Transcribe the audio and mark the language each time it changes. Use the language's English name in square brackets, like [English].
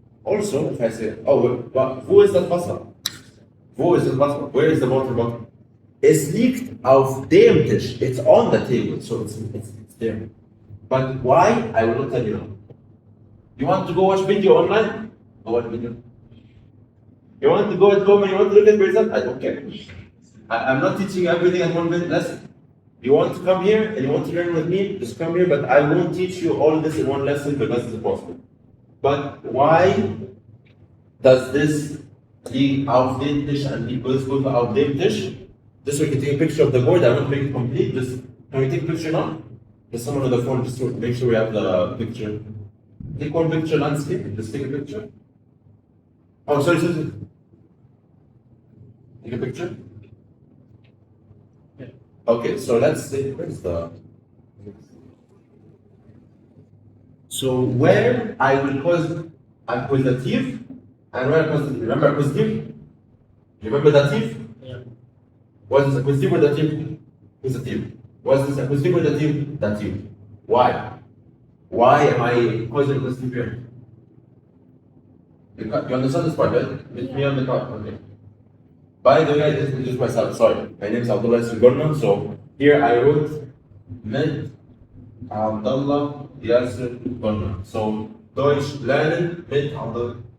[English] Also, if I say, oh, [German] wo ist das Wasser? Wo ist das Wasser? [English] Where is the water bottle? [German] Es liegt auf dem Tisch. [English] It's on the table, so it's there. But why? I will not tell you now. You want to go watch video online? Go watch video. You want to go at home and you want to look at yourself? I don't care. I'm not teaching everything at one lesson. You want to come here and you want to learn with me? Just come here, but I won't teach you all this in one lesson because it's impossible. But why does this [German] liegt auf den Tisch [English] and equals go to [German] auf dem Tisch? [English] Just so we can take a picture of the board. I won't make it complete. Can we take a picture now? There's someone on the phone just to make sure we have the picture. Take one picture landscape. Just take a picture. Oh, sorry. Take a picture. Yeah. Okay, so let's say where's the. So where I will cause accusative and where accusative. Remember accusative? Remember dative? Yeah. What is accusative or dative? Accusative. What's this accusative or dative? Dative. Why? Why am I causing accusative here? You understand this part, right? With me on the card. Okay. By the way, I just introduced myself. Sorry. My name is Abdullah Yasir. So here I wrote mit Abdullah Yasir. So [German] Deutsch Lernen mit Abdullah